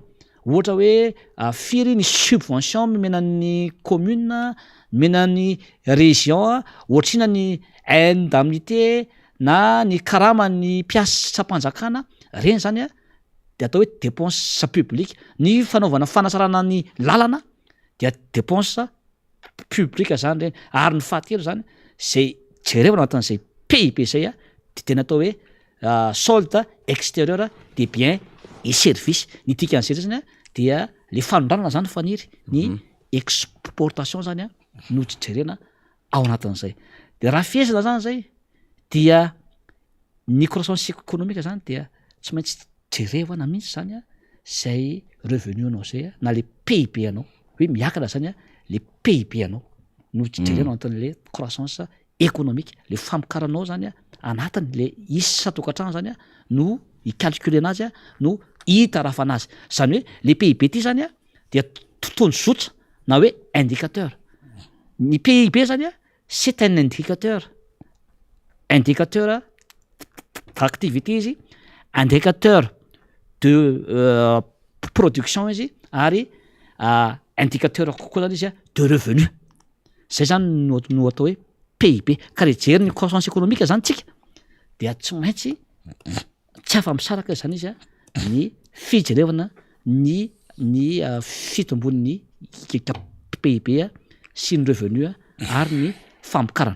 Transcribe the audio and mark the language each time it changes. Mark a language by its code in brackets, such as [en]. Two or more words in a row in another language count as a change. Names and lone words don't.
[mg] Ohatra hoe firy ny subvention menan'ny commune, menan'ny région, ohatrina ny indemnité na ny karama ny mpiasa-panjakana, reny zany de atao hoe [fr] dépense publique. [mg] Ny fanaovana fanasarana ny lalana dia dépense publique zany reny. Ary ny fahatelo zany zay jerevana anatin'izay PIB zay de tena atao hoe [fr] solde extérieur des biens et services. [mg] Ny dikan'izay zany dia le fanondranana zany faniry ny exportation zany no jerena ao anatin'izay. De raha fiezina zany zay dia ny [fr] croissance économique [mg] zany dia tsy maintsy jerevana mihitsy zany zay revenu anao zay na le PIB anao hoe miakatra zany le PIB anao no jerena anatin'le [fr] croissance économique. [mg] Le famokaranao zany anatiny le isa-tokantrano zany no icalculer anazy no hitarafana azy. Zany hoe le PIB ty zany dia tontolo zotra na hoe indicateur. Ny PIB zany [fr] c'est un indicateur d'activité [mg] izy, [fr] indicateur de production [mg] izy ary indicateur kokoa zany izy [fr] de revenu. [mg] Zay zany no atao hoe PIB. Ka rejery ny [fr] croissance économique [mg] zany tsika dia tsy maintsy tsy afa-misaraka zany izy ny fijerevana ny fitombon'ny PIB sy ny revenu ary ny famokarana.